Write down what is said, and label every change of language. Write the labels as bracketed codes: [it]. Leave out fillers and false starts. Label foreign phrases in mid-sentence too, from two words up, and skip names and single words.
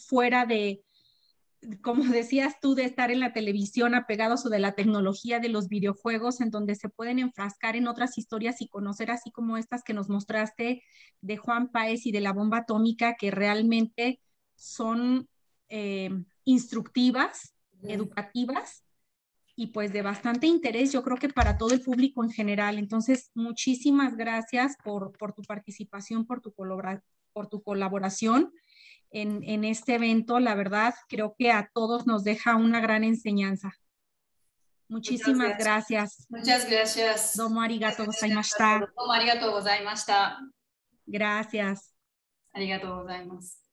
[es] fuera de, como decías tú, de estar en la televisión apegados o de la tecnología de los videojuegos, en donde se pueden enfrascar en otras historias y conocer así como estas que nos mostraste de Juan Páez y de la bomba atómica, que realmente son instructivas, educativas y pues de bastante interés, yo creo que para todo el público en general. Entonces, muchísimas gracias por tu participación, por tu colaboración en este evento. La verdad, creo que a todos nos deja una gran enseñanza. Muchas Muchísimas gracias. gracias. Muchas gracias. [ja] どうもありがとう [es] Gracias a [ja] ございました. [es] todos. [ja] どうもありがとうございました. [es] Gracias. [ja] ありがとうございます.